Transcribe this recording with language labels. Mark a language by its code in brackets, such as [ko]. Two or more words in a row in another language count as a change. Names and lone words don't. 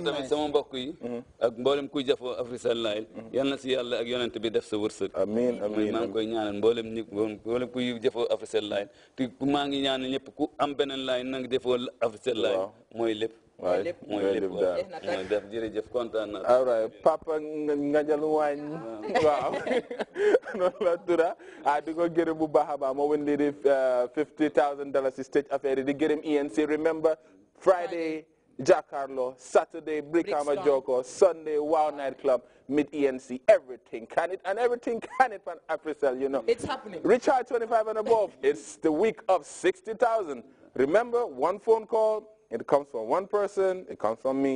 [wo] tamit sama mbokk yi ak mboolem kuy jafoo Africell Line yal na si yàlla ak yonent bi def sa wërsëg amiin maa ngi koy ñaanal mboolem kuy jafoo Africell Line te maa ngi ñaanal ñëpp ku am beneen line na nga jafoo Africell Line mooy lépp mooy lépp daal def jërëjëf kontaan naa [en] all right [wo] papa nga jël waañ waaw noonu la tura di ko gërëm bu baax a baax moo wen lii di $50,000 si stage affaire yi di gërëm ENC [en] remember Friday Jackarlo Saturday Brikama Joko Sunday Wow Night Club meet ENC everything can it and everything can it on Africell you know it's happening recharge 25 and above it's the week of 60,000 remember one phone call it comes from one person, it comes from me.